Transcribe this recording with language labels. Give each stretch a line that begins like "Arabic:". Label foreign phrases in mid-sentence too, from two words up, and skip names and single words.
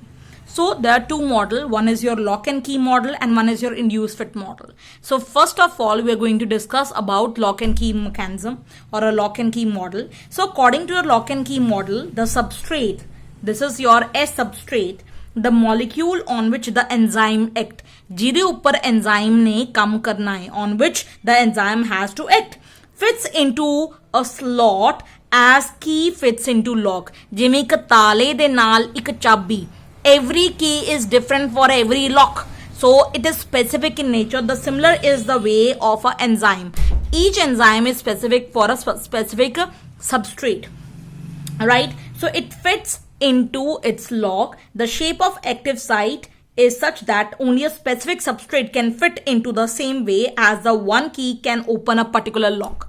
English: So there are two model, one is your lock and key model and one is your induced fit model. So first of all, we are going to discuss about lock and key mechanism or a lock and key model. So according to your lock and key model, the substrate, this is your S substrate, the molecule on which the enzyme act,
Punjabi: ਜਿਹਦੇ ਉੱਪਰ enzyme ਨੇ ਕੰਮ ਕਰਨਾ ਹੈ,
English: on which the enzyme has to act, fits into a slot as key fits into lock.
Punjabi: ਜਿਵੇਂ ਇੱਕ ਤਾਲੇ ਦੇ ਨਾਲ ਇੱਕ ਚਾਬੀ,
English: every key is different for every lock, so it is specific in nature. The similar is the way of an enzyme. Each enzyme is specific for a specific substrate, right? So it fits into its lock. The shape of active site is such that only a specific substrate can fit into the same way as the one key can open a particular lock.